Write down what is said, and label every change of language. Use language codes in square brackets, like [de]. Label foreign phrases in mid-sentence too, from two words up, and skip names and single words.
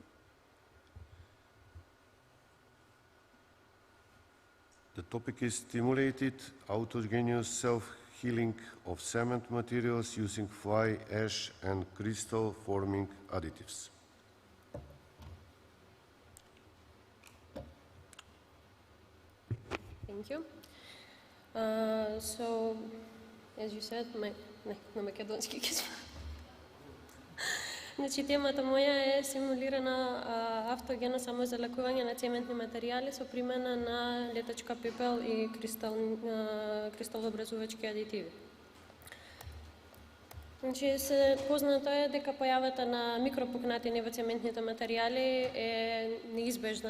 [en] The topic is stimulated autogenous self-healing of cement materials using fly ash and crystal forming additives. Thank you. So, as you said, [mk] на македонски ќе Значи, темата моја е симулирана автогено самозалекување на цементни материјали со примена на летачка пепел и кристалообразувачки адитиви. Значи, познато е дека појавата на микропукнатини во цементните материјали е неизбежна.